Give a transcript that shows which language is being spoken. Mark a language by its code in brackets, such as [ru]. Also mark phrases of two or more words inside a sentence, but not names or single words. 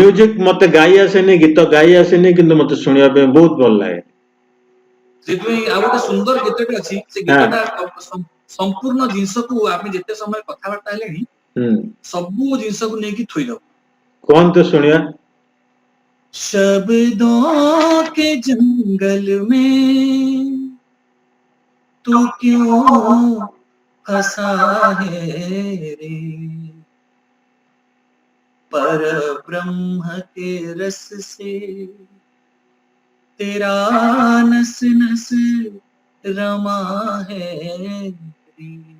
[or] ମ୍ୟୁଜିକ ମତେ ଗାଇ ଆସେନି, ଗୀତ ଗାଇ ଆସେନି, କିନ୍ତୁ ମତେ ଶୁଣିବା ପାଇଁ ବହୁତ ଭଲ ଲାଗେ। ସେଥିପାଇଁ ଆଉ ଗୋଟେ ସୁନ୍ଦର ଗୀତଟେ ଅଛି, ସେ ହଁ। ଗୀତଟା ସମ୍ପୂର୍ଣ୍ଣ ଜିନିଷକୁ ଆମେ ଯେତେ ସମୟ କଥାବାର୍ତ୍ତା ହେଲେଣି ହୁଁ। ସବୁ ଜିନିଷକୁ ନେଇକି ଥୋଇଦବ। କୁହନ୍ତୁ ଶୁଣିବା। [hi] शब्दों के जंगल में तू क्यों फंसा है रे, पर ब्रह्म के रस से तेरा नस नस रमा है रे,